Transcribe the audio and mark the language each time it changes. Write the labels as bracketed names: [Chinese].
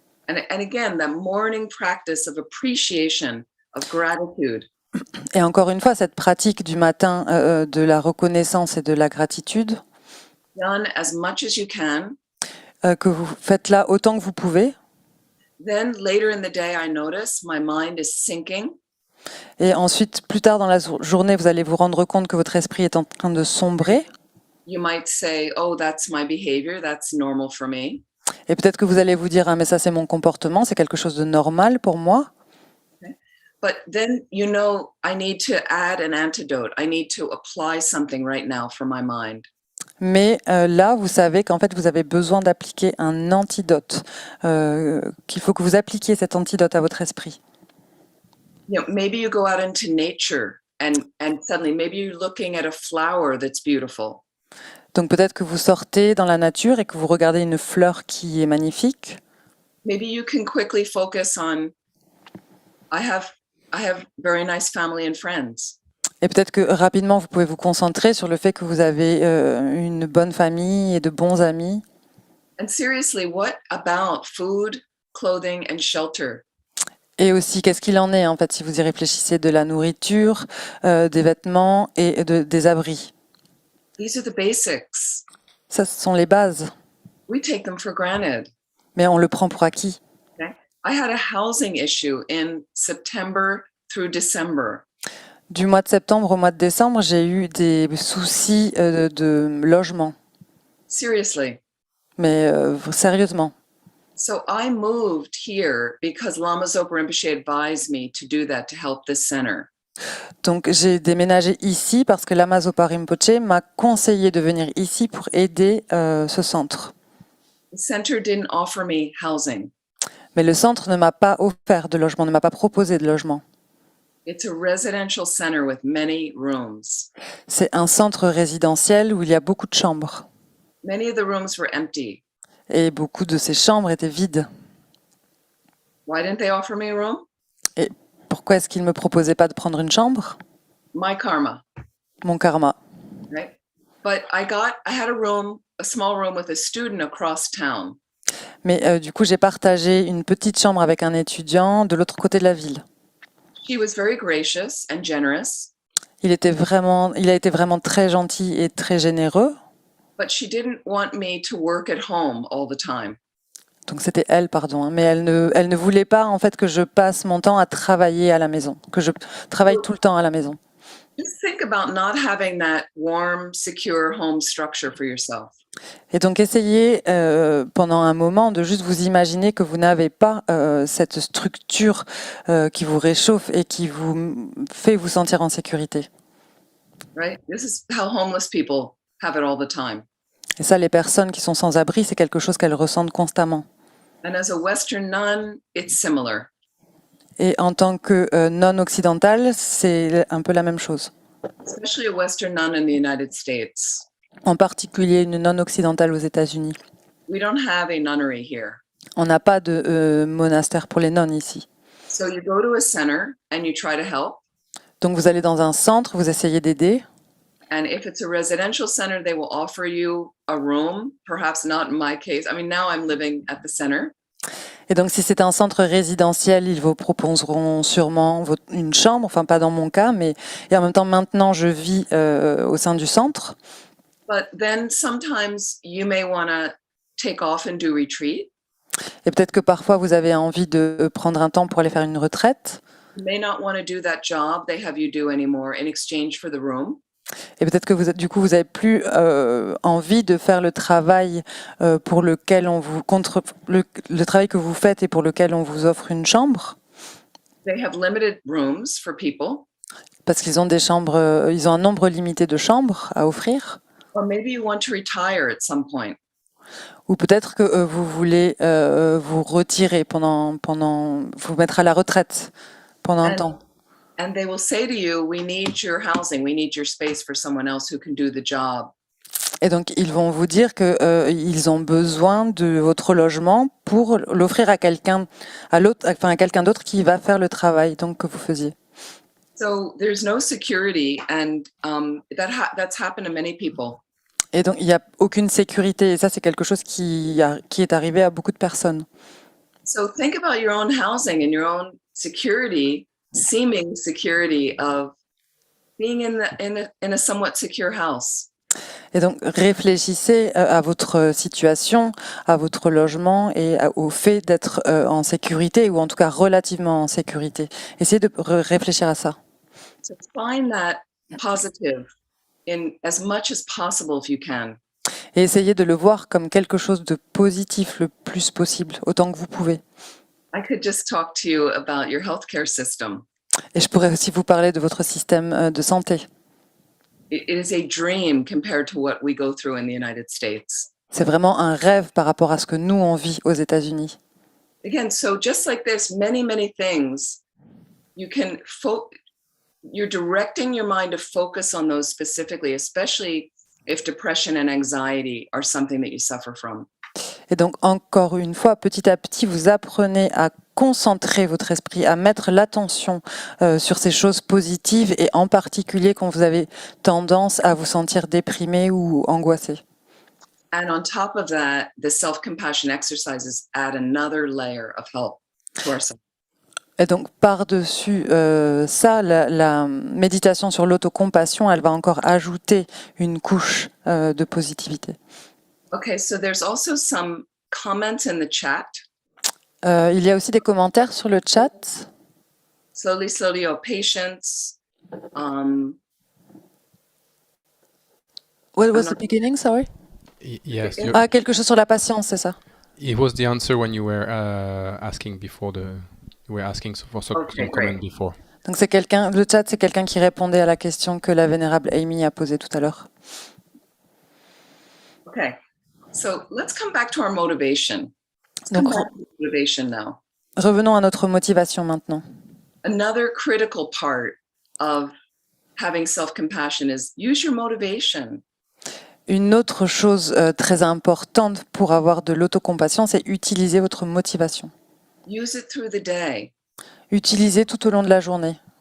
[English] And again, that morning practice of appreciation, of gratitude. [French] Et encore une fois, cette pratique du matin de la reconnaissance et de la gratitude, [English] Done as much as you can. [French] que vous faites là autant que vous pouvez. [English] Then later in the day, I notice my mind is sinking. [French] Et ensuite, plus tard dans la journée, vous allez vous rendre compte que votre esprit est en train de sombrer. [English] You might say, oh, that's my behavior. That's normal for me. [French] Et peut-être que vous allez vous dire, ah, mais ça c'est mon comportement, c'est quelque chose de normal pour moi. [English] But then, I need to add an antidote. I need to apply something right now for my mind. [French] Mais là, vous savez qu'en fait, vous avez besoin d'appliquer un antidote, qu'il faut que vous appliquiez cet antidote à votre esprit. [English] Maybe you go out into nature and suddenly maybe you're looking at a flower that's beautiful. [French] Donc peut-être que vous sortez dans la nature et que vous regardez une fleur qui est magnifique. [English] Maybe you can quickly focus on, I have very nice family and friends. [French] Et peut-être que rapidement, vous pouvez vous concentrer sur le fait que vous avez une bonne famille et de bons amis. [English] And seriously, what about food, clothing, and shelter? [French] Et aussi, qu'est-ce qu'il en est, en fait, si vous y réfléchissez, de la nourriture, des vêtements et des abris. [English] These are the basics. [French] Ça, ce sont les bases, [English] We take them for granted. [French] mais on le prend pour acquis. [English] Okay? I had a housing issue in September through December. [French] Du mois de septembre au mois de décembre, j'ai eu des soucis de logement, [English] Seriously. [French] mais sérieusement. [English] So I moved here because Lama Zopa Rinpoche advised me to do that to help this center. [French] Donc j'ai déménagé ici parce que Lama Zopa Rinpoche m'a conseillé de venir ici pour aider ce centre. [English] The center didn't offer me housing. [French] Mais le centre ne m'a pas offert de logement, ne m'a pas proposé de logement. [English] It's a residential center with many rooms. [French] C'est un centre résidentiel où il y a beaucoup de chambres. [English] Many of the rooms were empty. [French] Et beaucoup de ces chambres étaient vides. [English] Why didn't they offer me a room? [French] Pourquoi est-ce qu'ils ne me proposaient pas de prendre une chambre? [English] My karma, [French] Mon karma. [English] right? But I had a small room with a student across town. [French] Mais du coup, j'ai partagé une petite chambre avec un étudiant de l'autre côté de la ville. [English] She was very gracious and generous, [French] Il a été vraiment très gentil et très généreux. [English] but she didn't want me to work at home all the time. [French] Donc c'était elle, pardon, hein, mais elle ne voulait pas en fait que je passe mon temps à travailler à la maison, que je travaille tout le temps à la maison. [English] Just think about not having that warm, secure home structure for yourself. [French] Et donc essayez pendant un moment de juste vous imaginer que vous n'avez pas cette structure qui vous réchauffe et qui vous fait vous sentir en sécurité. [English] Right? This is how homeless people have it all the time. [French] Et ça, les personnes qui sont sans abri, c'est quelque chose qu'elles ressentent constamment. [English] And as a Western nun, it's similar. [French] Et en tant que non-occidentale, c'est un peu la même chose. [English] Especially a Western nun in the United States. [French] En particulier une non-occidentale aux États-Unis. [English] We don't have a nunnery here. [French] On n'a pas de monastère pour les nonnes ici. [English] So you go to a center and you try to help. [French] Donc vous allez dans un centre, vous essayez d'aider. [English] And if it's a residential center, they will offer you a room, perhaps not in my case. I mean, now I'm living at the center. [French] Et donc si c'est un centre résidentiel, ils vous proposeront sûrement une chambre, enfin pas dans mon cas, mais et en même temps maintenant je vis au sein du centre. [English] But then sometimes you may want to take off and do retreat. [French] Et peut-être que parfois vous avez envie de prendre un temps pour aller faire une retraite. [English] You may not want to do that job they have you do anymore in exchange for the room. [French] Et peut-être que vous avez plus envie de faire le travail pour lequel le travail que vous faites et pour lequel on vous offre une chambre. [English] They have limited rooms for people. [French] Parce qu'ils ont des chambres, ils ont un nombre limité de chambres à offrir. [English] Or maybe you want to retire at some point. [French] Ou peut-être que vous voulez vous retirer vous mettre à la retraite pendant un temps. [English] And they will say to you, we need your housing, we need your space for someone else who can do the job. [French] Et donc ils vont vous dire que ils ont besoin de votre logement pour l'offrir à quelqu'un d'autre qui va faire le travail donc que vous faisiez. [English] So there's no security, and that's happened to many people. [French] Et donc il n'y a aucune sécurité et ça c'est quelque chose qui est arrivé à beaucoup de personnes. [English] So think about your own housing and your own security, seeming security of being in a somewhat secure house. [French] Et donc réfléchissez à votre situation, à votre logement et au fait d'être en sécurité ou en tout cas relativement en sécurité. Essayez de réfléchir à ça. [English] So find that positive in as much as possible if you can. [French] Et essayez de le voir comme quelque chose de positif le plus possible, autant que vous pouvez. [English] I could just talk to you about your healthcare system. [French] Et je pourrais aussi vous parler de votre système de santé. [English] It is a dream compared to what we go through in the United States. [French] C'est vraiment un rêve par rapport à ce que nous, on vit aux États-Unis. [English] Again, so just like this, many things, you're directing your mind to focus on those specifically, especially if depression and anxiety are something that you suffer from. [French] Et donc, encore une fois, petit à petit, vous apprenez à concentrer votre esprit, à mettre l'attention sur ces choses positives et en particulier quand vous avez tendance à vous sentir déprimé ou angoissé. [English] And on top of that, the self-compassion exercises add another layer of help to ourselves. [French] Et donc, par-dessus ça, la méditation sur l'autocompassion, elle va encore ajouter une couche de positivité. [English] Okay, so there's also some comments in the chat. [French] Il y a aussi des commentaires sur le chat. [English] Slowly, slowly, oh, patience. What was I'm the not- beginning, sorry? Yes, [French] Ah, quelque chose sur la patience, c'est ça. [English] it was the answer when you were asking before you were asking for some Okay, comment great. before. [French] Donc c'est quelqu'un, le chat, c'est quelqu'un qui répondait à la question que la vénérable Amy a posée tout à l'heure. [English] Okay, so let's come back to our motivation. Let's come [French] Donc [English] back to motivation now. [French] revenons à notre motivation maintenant. [English] Another critical part of having self-compassion is use your motivation. [French] Une autre chose très importante pour avoir de l'autocompassion, c'est utiliser votre motivation. [English] Use it through the day. [French] Utilisez tout au long de la journée.